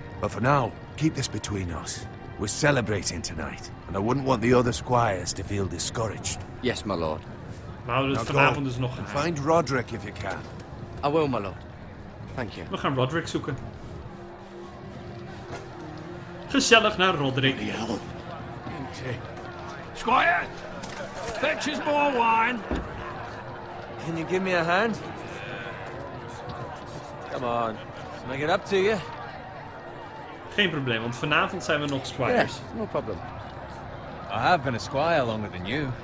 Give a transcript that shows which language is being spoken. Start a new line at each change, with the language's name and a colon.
English: But for now, keep this between us. We're celebrating tonight, and I wouldn't want the other squires to feel discouraged. Yes, my lord.
Dutch: We houden het vanavond dus nog
English: and
Dutch: geheim.
English: find Roderick if you can. I will, my lord. Thank you.
Dutch: We gaan Roderick zoeken. Gezellig naar Roderick.
English: Squire, fetch us more wine. Can you give me a hand? Come on. Make it up to you.
Dutch: Geen probleem, want vanavond zijn we nog squires.
English: Yes, no problem. I have been a squire longer than you.